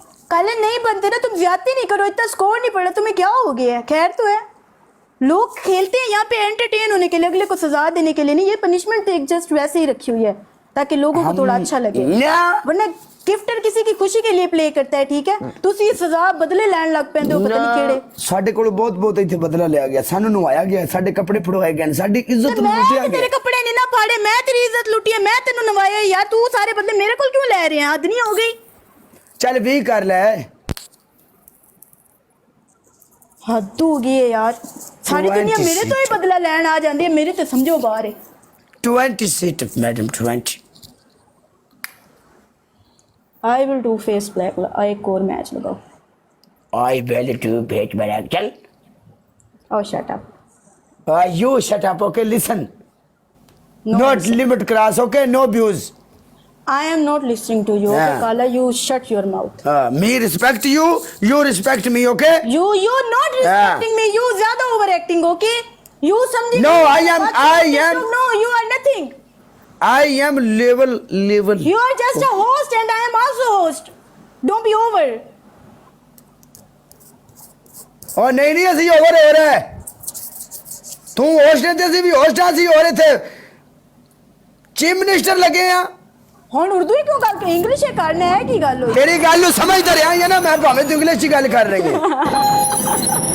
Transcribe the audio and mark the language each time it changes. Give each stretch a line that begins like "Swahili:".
Hindi: कल नहीं बनते ना, तुम ज्यादा नहीं करो, इतना स्कोर नहीं पड़ा तुम्हें, क्या हो गया है? खैर तो है, लोग खेलते हैं यहाँ पे एंटरटेन होने के लिए, अगले को सजा देने के लिए नहीं। ये पनिशमेंट तो एक जस्ट वैसे ही रखी हुई है ताकि लोगों को थोड़ा अच्छा लगे, वरना गिफ्टर किसी की खुशी के लिए प्ले करता है, ठीक है?
Punjabi: तुसी सजा बदले लैन लग पैंदे हो, पता नहीं केड़े। ਸਾਡੇ ਕੋਲ ਬਹੁਤ ਇੱਥੇ ਬਦਲਾ ਲਿਆ ਗਿਆ, ਸਾਨੂੰ ਨਵਾਇਆ ਗਿਆ, ਸਾਡੇ ਕੱਪੜੇ ਫੜਵਾਏ ਗਏ, ਸਾਡੀ ਇੱਜ਼ਤ ਲੁੱਟਿਆ ਗਿਆ।
Hindi: तेरे कपड़े नहीं ना फाड़े, मैं तेरी इज्जत लुटी है,
Punjabi: मैं तेनू नवाया यार,
Hindi: तू सारे बदले मेरे को क्यों ले रहे हैं? हद नहीं हो गई?
Punjabi: ਚੱਲ 20 ਕਰ ਲੈ।
Hindi: हद हो गई है यार, सारी दुनिया मेरे तो ही बदला लैन आ जाती है, मेरे तो समझो बाहर है। 20 sit-up madam, 20।
English: I will do face black.
Hindi: एक और मैच लगाओ।
English: I will do face black.
Hindi: चल।
English: Oh shut up. You shut up, okay? Listen. No, Not limit cross, okay? No views. I am not listening to you. Okay, Kala, you shut your mouth. Me respect you, you respect me, okay? You not respecting me. You
Hindi: ज़्यादा
English: overacting, okay? You
Hindi: समझे?
English: No, I am. No, you are nothing. I am level. You are just a host and I am also host. Don't be over.
Hindi: और नहीं
Punjabi: ਅਸੀਂ
Hindi: over हो रहा है। तू host है, तेरी भी होस्ट आसी हो रहे थे। चीफ मिनिस्टर लगे हैं।
Punjabi: ਹੁਣ ਉਰਦੂ ਹੀ ਕਿਉਂ ਗੱਲ ਕਰ, ਇੰਗਲਿਸ਼ ਹੀ ਕਰਨਾ ਹੈ ਕੀ ਗੱਲ ਹੋਈ? ਤੇਰੀ ਗੱਲ ਨੂੰ ਸਮਝਦਾ ਰਿਹਾ ਹੈ ਨਾ ਮੈਂ, ਭਾਵੇਂ ਤੂੰ ਇੰਗਲਿਸ਼ 'ਚ ਗੱਲ ਕਰ ਰਹੀ ਹੈ।